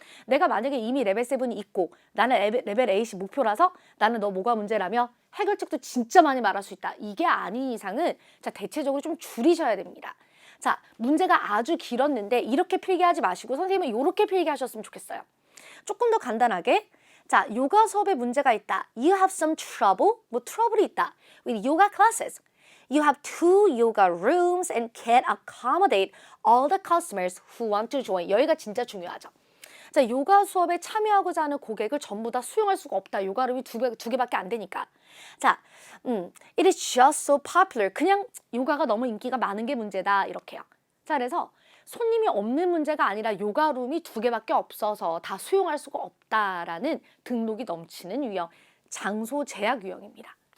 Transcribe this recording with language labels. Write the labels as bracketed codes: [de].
[ko] 내가 만약에 이미 레벨 7이 있고 나는 레벨 8이 목표라서 나는 너 뭐가 문제라며 해결책도 진짜 많이 말할 수 있다. 이게 아닌 이상은 자, 대체적으로 좀 줄이셔야 됩니다. 자, 문제가 아주 길었는데 이렇게 필기하지 마시고 선생님은 이렇게 필기하셨으면 좋겠어요. 조금 더 간단하게 자, 요가 수업에 문제가 있다. [en] You have some trouble. [ko] 뭐 트러블이 있다. [en] With yoga classes. You have 2 yoga rooms and can't accommodate all the customers who want to join. [ko] 여기가 진짜 중요하죠. 자, 요가 수업에 참여하고자 하는 고객을 전부 다 수용할 수가 없다. 요가룸이 2개밖에 안 되니까. [en] 자, it is just so popular. [ko] 그냥 요가가 너무 인기가 많은 게 문제다. 이렇게요. 자, 그래서 손님이 없는 문제가 아니라 요가룸이 2개밖에 없어서 다 수용할 수가 없다라는 등록이 넘치는 유형, 장소 제약 유형입니다.